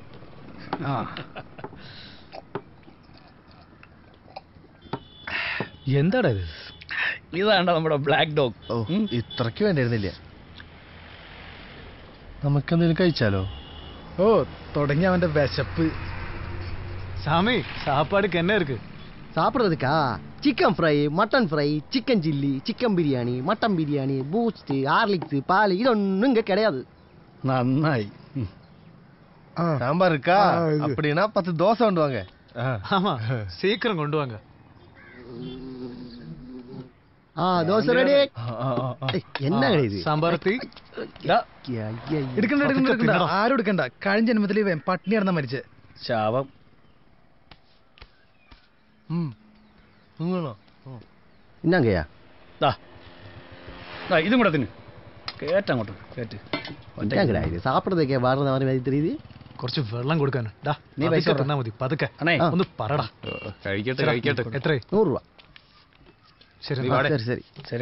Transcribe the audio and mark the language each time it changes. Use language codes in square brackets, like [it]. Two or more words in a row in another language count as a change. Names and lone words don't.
[ml] എന്താടാ ഇത്? ഇതാണ്ട നമ്മുടെ ബ്ലാക്ക് ഡോഗ്. ഇത്രക്ക് വേണ്ടിയിരുന്നില്ല. നമുക്കെന്തെങ്കിലും കഴിച്ചാലോ? തുടങ്ങി അവന്റെ വിശപ്പ്. [ta] சாமி, சாப்பாடுக்கு என்ன இருக்கு? சாப்பிட்றதுக்கா? [en] chicken fry, mutton fry, chicken chilli, chicken [ta] பிரியாணி, மட்டன் பிரியாணி, பூஸ்ட், ஹார்லிக்ஸ், பால், இதொன்னும் இங்க கிடையாது. [ml] நன்னாய். [ta] சாம்பார் இருக்கா? அப்படின்னா 10 தோசை கொண்டு வாங்க. ஆமா, சீக்கிரம் கொண்டு வாங்க. தோசை ரெடி. என்ன இது? [ml] സാമ്പാർ തീ. എടുക്കണ്ട, ആരും എടുക്കണ്ട. കഴിഞ്ഞ ജന്മത്തിൽ ഇവൻ പട്ടിണി കിടന്ന മരിച്ചേ. ശാപം. [ta] என்னங்கய்யா? [ml] ഇതും കൂടെ തിന്നു. കേട്ടങ്ങോട്ട് കേട്ട്. [ta] இது சாப்பிட்றதுக்கே வர்றது மாதிரி தெரியுது. [ml] കുറച്ച് വെള്ളം കൊടുക്കാൻ. നീ പൈസ തന്നാ മതി. പതുക്കെ ഒന്ന് പറടാ. കഴിക്കട്ടെ. എത്ര? [ta] 100 ரூபா. சரி.